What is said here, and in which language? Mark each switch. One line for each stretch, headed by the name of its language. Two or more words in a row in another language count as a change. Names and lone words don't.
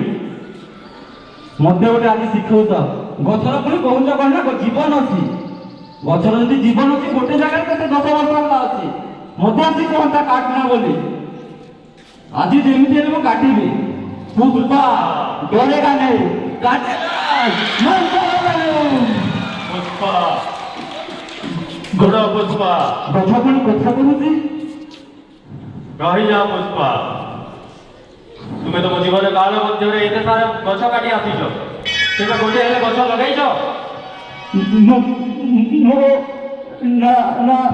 Odia: ମତେ ଗୋଟେ ଆଜି ଶିଖଉଛ? ଗଛର ପୁଣି କହୁଛ କଣ ନା ଜୀବନ ଅଛି। ଗଛର ଯଦି ଜୀବନ ଅଛି, ଗୋଟେ ଜାଗାରେ କେତେ 10 ବର୍ଷ ହେଲା ଅଛି। ମତେ ଆସି କହନ୍ତା କାଟନା ବୋଲି। ଆଜି ଯେମିତି ହେଲେ ମୁଁ କାଟିବି।
Hindi: ପୁଷ୍ପା ଡରେगा नहीं, काटेगा, मानता वाला नहीं।
Odia: ପୁଷ୍ପା ଗୋଡ଼ ପୁଷ୍ପା ଗଛ ପୁଣି କଥା କହୁଛି। ରହିଯାଅ ପୁଷ୍ପା। ତୁମେ ତମ ଜୀବନ କାଳ ମଧ୍ୟରେ ଏତେ ସାରା ଗଛ କାଟି ଆସିଛ, ତେବେ ଗୋଟେ ହେଲେ ଗଛ ଲଗେଇଛ? ନା ନା,